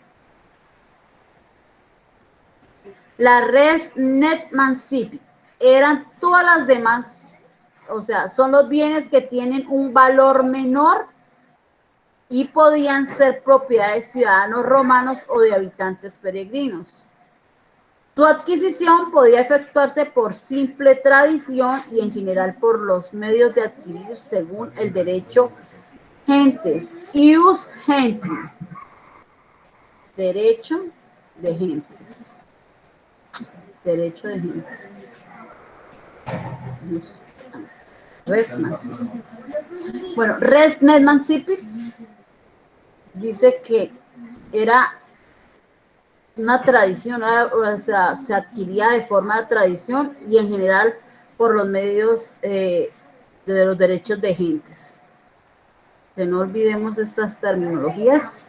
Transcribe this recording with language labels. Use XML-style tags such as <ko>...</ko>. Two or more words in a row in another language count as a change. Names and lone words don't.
<es>La</es> <la>res net mancipi</la> <es>eran todas las demás, o sea, son los bienes que tienen un valor menor y podían ser propiedad de ciudadanos romanos o de habitantes peregrinos. Su adquisición podía efectuarse por simple tradición y en general por los medios de adquirir según el derecho gentes,</es> <la>ius gentium,</la> <es>derecho de gentes, derecho de gentes.</es> <la>Res mancipi.</la> <es>Bueno,</es> <la>res net mancipi</la> <es>dice que era una tradición, o sea, se adquiría de forma de tradición y en general por los medios de los derechos de gentes. Que no olvidemos estas terminologías.</es>